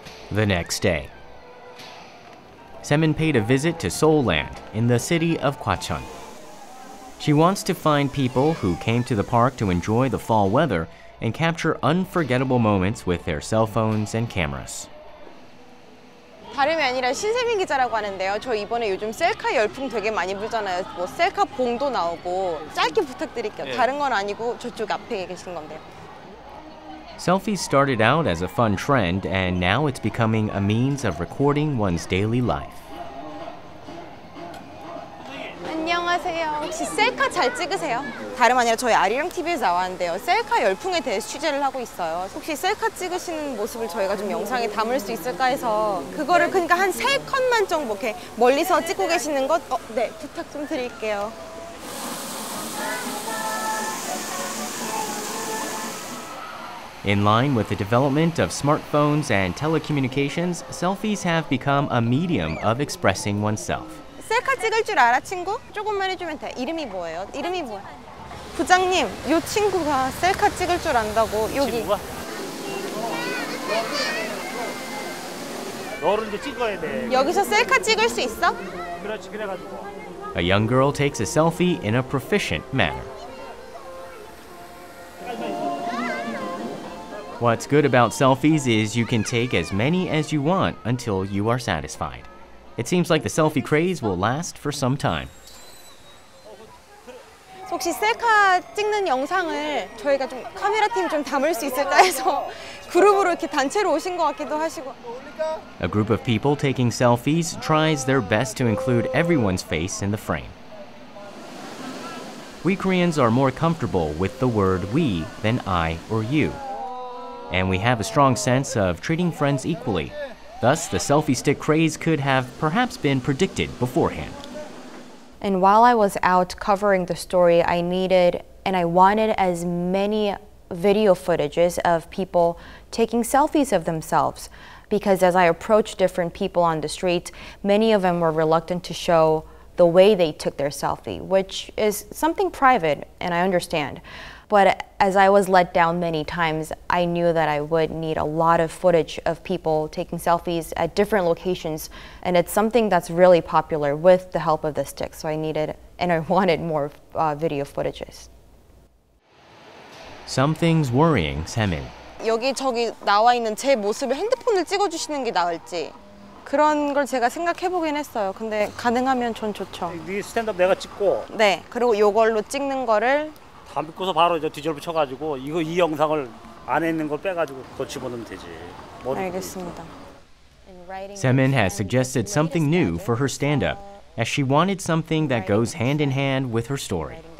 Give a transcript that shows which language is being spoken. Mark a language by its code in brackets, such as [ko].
[en] The next day, Se-min paid a visit to Seoul-land in the city of Gwacheon. She wants to find people who came to the park to enjoy the fall weather and capture unforgettable moments with their cell phones and cameras. [ko] 다름이 아니라 신세민 기자라고 하는데요. 저 이번에 요즘 셀카 열풍 되게 많이 불잖아요. 뭐 셀카 봉도 나오고 짧게 부탁드릴게요. 네. 다른 건 아니고 저쪽 앞에 계신 건데요. [en] Selfies started out as a fun trend, and now it's becoming a means of recording one's daily life. [ko] 안녕하세요. 혹시 셀카 잘 찍으세요? 다름 아니라 저희 아리랑 TV에서 나왔는데요. 셀카 열풍에 대해서 취재를 하고 있어요. 혹시 셀카 찍으시는 모습을 저희가 좀 영상에 담을 수 있을까 해서 그거를 그러니까 한 3컷만 좀 이렇게 멀리서 찍고 계시는 것 네, 부탁 좀 드릴게요. [en] In line with the development of smartphones and telecommunications, selfies have become a medium of expressing oneself. [ko] 셀카 찍을 줄 알아, 친구? 조금만 해주면 돼. 이름이 뭐예요? 이름이 뭐야? 부장님, 이 친구가 셀카 찍을 줄 안다고 여기. 친구가? 너를 이제 찍어야 돼. 여기서 셀카 찍을 수 있어? 그렇지, 그래가지고. [en] A young girl takes a selfie in a proficient manner. What's good about selfies is you can take as many as you want until you are satisfied. It seems like the selfie craze will last for some time. [ko] 혹시 셀카 찍는 영상을 저희가 좀 카메라 팀 좀 담을 수 있을까 해서 그룹으로 이렇게 단체로 오신 것 같기도 하시고. [en] A group of people taking selfies tries their best to include everyone's face in the frame. We Koreans are more comfortable with the word we than I or you. And we have a strong sense of treating friends equally. Thus, the selfie stick craze could have perhaps been predicted beforehand. And while I was out covering the story, I needed and I wanted as many video footages of people taking selfies of themselves. Because as I approached different people on the street, many of them were reluctant to show the the way they took their selfie, which is something private, and I understand. But as I was let down many times, I knew that I would need a lot of footage of people taking selfies at different locations, and it's something that's really popular with the help of the stick. So I needed and I wanted more video footages. Some things worrying Se-min. [ko] 여기저기 나와 있는 제 모습을 핸드폰을 찍어주시는 게 나을지 그런 걸 제가 생각해보긴 했어요. 근데 가능하면 전 좋죠. 네 스탠드업 내가 찍고. 네, 그리고 요걸로 찍는 거를 다 믿고서 바로 이제 뒤집어 붙여가지고 이 영상을 안에 있는 걸 빼가지고 그거 집어넣으면 되지. 알겠습니다. [en] Se-min has suggested something new for her stand-up, as she wanted something that goes hand in hand with her story.